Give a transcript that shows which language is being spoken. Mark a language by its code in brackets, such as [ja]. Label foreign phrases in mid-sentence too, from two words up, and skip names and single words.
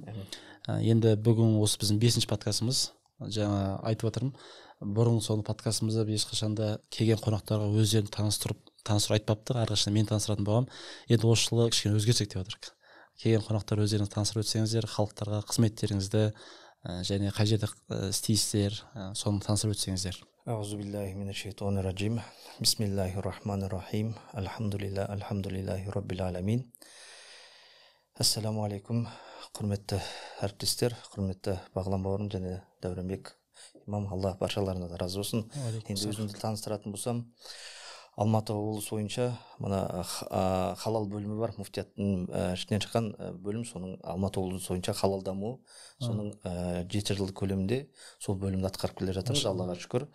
[kk] Енді бүгін осы біздің 5-ші подкастымыз. Жаңа айтып отырмын, бұрын соны подкастымызда ешқашанда келген қонақтарға өздерін таныстырып айтпапты, әрқашан мен таныстыратын болғам. Енді осы жылы кішкене өзгерсек деп отырмық. Келген қонақтар өздеріңіз таныстырып өтсеңіздер, халықтарға қызметтеріңізді және қай жерде істейсіздер, соны таныстырып өтсеңіздер. [ar] أعوذ بالله من الشيطان الرجيم. بسم الله الرحمن الرحيم. الحمد لله رب العالمين. السلام عليكم. [kk] Құрметті әріптестер, құрметті Бағлан бауырым және Дәуренбек имам, Алла баршаларына да разы болсын. Енді өзімді таныстыратын болсам, Алматы облысы бойынша мына халал бөлімі бар, муфтияттың ішінен шыққан бөлім, соның Алматы облысы бойынша халал даму, соның 7 жыл көлемінде сол бөлімді атқарып келе жатырмыз, Аллаға шүкір.